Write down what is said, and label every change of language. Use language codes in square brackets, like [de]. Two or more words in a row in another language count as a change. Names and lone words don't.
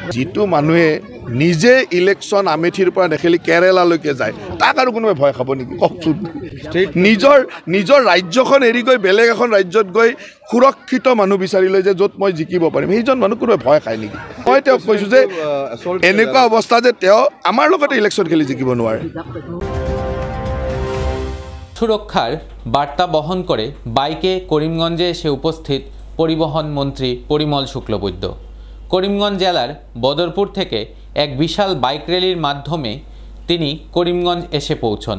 [as] যিটো মানুহে নিজে ইলেকশ্যন আমেথিৰ পৰা নেখেলি কেৰেলালৈকে যায়, তাক আৰু কোনোবাই ভয় খাব নেকি কওকচোন? নিজৰ ৰাজ্যখন এৰি গৈ বেলেগ এখন ৰাজ্যত গৈ সুৰক্ষিত মানুহ বিচাৰি লৈ যে য'ত মই জিকিব পাৰিম, সেইজন মানুহ কোনোবাই ভয় খায় নেকি? মই তেওঁক কৈছোঁ যে এনেকুৱা অৱস্থা যে তেওঁ আমাৰ লগতে ইলেকশ্যন খেলি জিকিব নোৱাৰে। [bn] সুরক্ষার বার্তা বহন করে বাইকে করিমগঞ্জে এসে উপস্থিত পরিবহন মন্ত্রী পরিমল শুক্লবৈদ্য। করিমগঞ্জ জেলার বদরপুর থেকে এক বিশাল বাইক র্যালির মাধ্যমে তিনি করিমগঞ্জ এসে পৌঁছন।